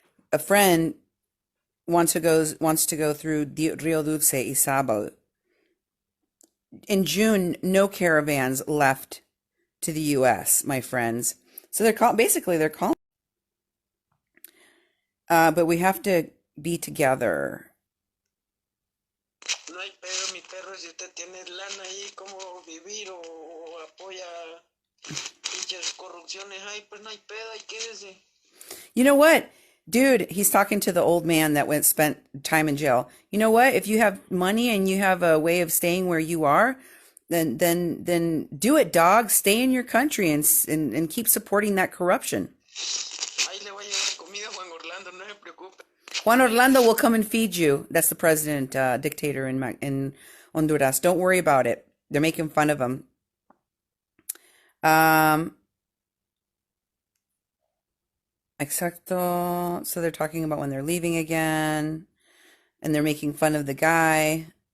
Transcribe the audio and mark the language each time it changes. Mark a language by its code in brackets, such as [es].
[en] A friend wants to go through Rio Dulce y Sabal. In June, no caravans left to the U.S., my friends. So they're calling. But we have to be together. [es] No hay pedo, mi perro, si usted tiene lana ahí, cómo vivir o apoya pinches corrupciones ahí, pues no hay pedo, ahí quédese. [en] You know what? Dude, he's talking to the old man that spent time in jail. You know what? If you have money and you have a way of staying where you are, then do it, dog. Stay in your country and keep supporting that corruption. [es] Ahí le voy a llevar comida a Juan Orlando, no se preocupe. [en] Juan Orlando will come and feed you. That's the president, dictator in Honduras. Don't worry about it. They're making fun of him. Exacto. So they're talking about when they're leaving again, and they're making fun of the guy.